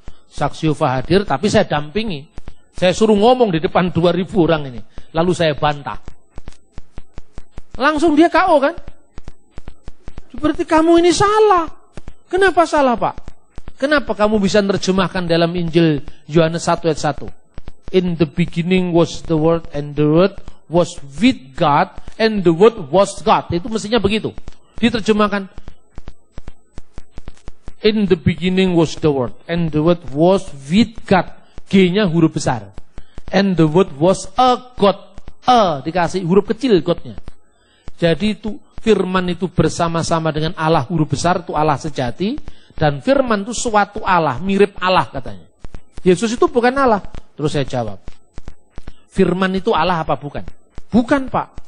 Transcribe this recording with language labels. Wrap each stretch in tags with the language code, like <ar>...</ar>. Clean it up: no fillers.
<id>Saksi Yehova hadir, tapi saya dampingi. Saya suruh ngomong di depan 2.000 orang ini. Lalu saya bantah. Langsung dia KO kan? Berarti kamu ini salah. Kenapa salah Pak? Kenapa kamu bisa menerjemahkan dalam Injil Yohanes 1 ayat 1?</id> <en>In the beginning was the Word, and the Word was with God, and the Word was God.</en> <id>Itu mestinya begitu. Diterjemahkan,</id> <en>in the beginning was the Word, and the Word was with God.</en> <id>G-nya huruf besar.</id> <en>And the Word was a God.</en> <id>Dikasih huruf kecil God-nya. Jadi itu firman itu bersama-sama dengan Allah huruf besar, itu Allah sejati. Dan firman itu suatu Allah, mirip Allah katanya. Yesus itu bukan Allah. Terus saya jawab, firman itu Allah apa bukan? Bukan Pak.</id>